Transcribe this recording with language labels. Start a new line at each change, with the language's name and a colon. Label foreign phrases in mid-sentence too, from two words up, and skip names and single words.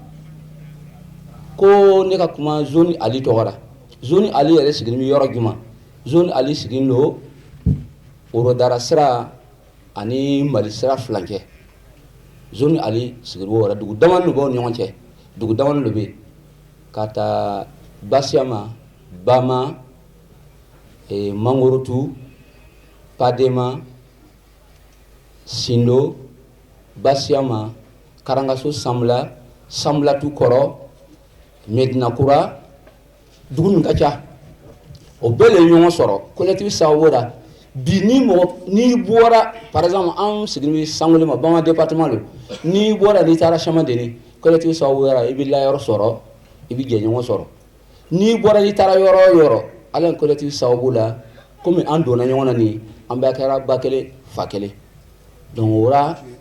Bambara: ko ne ka kuma zone ali tɔgɔ la zone ali yɛrɛ sigilen bɛ yɔrɔ jumɛn zone ali sigilen don orodara sira ani mali sira filancɛ zone ali sigilen b'o yɔrɔ dugu damani de b'o ni ɲɔgɔn cɛ dugu damani de bɛ yen ka taa basiama bama mangorotu padema sindo basiama karangaso samlatu kɔrɔ medinakura dugu min ka ca o bɛɛ le ɲɔgɔn sɔrɔ collectif sababu la bi n'i bɔra
French: par exemple
Bambara: an sigilen bɛ sangole ma bama département lo n'i bɔra n'i taara Chamadeni collectif sababu la i bɛ layɔrɔ sɔrɔ i bɛ jɛɲɔgɔn sɔrɔ n'i bɔra n'i taara yɔrɔ o yɔrɔ ala ye collectif sababu la komi an donna ɲɔgɔn na nin an bɛɛ kɛra ba kelen fa kelen donc o la